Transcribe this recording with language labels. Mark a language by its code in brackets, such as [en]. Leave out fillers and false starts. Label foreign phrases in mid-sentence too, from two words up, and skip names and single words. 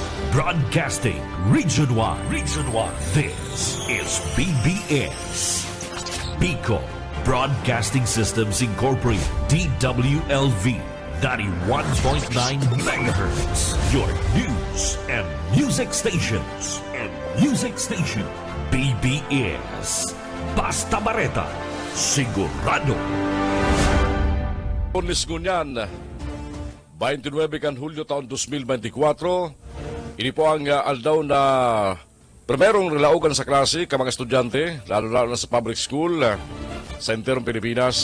[en] Broadcasting Region 1. Region 1. This is BBS. Bicol Broadcasting Systems Incorporated. DWLV. 91.9 megahertz. Your news and music stations. [bik] BBS. Basta Bareta. Sigurado. Lunes ngunyan, 29 kan Hulyo taon 2024. Ini po ang aldaw na primerong relaugan sa klase ka mga estudyante, lalo-lalo na sa public school sa enterong Pilipinas.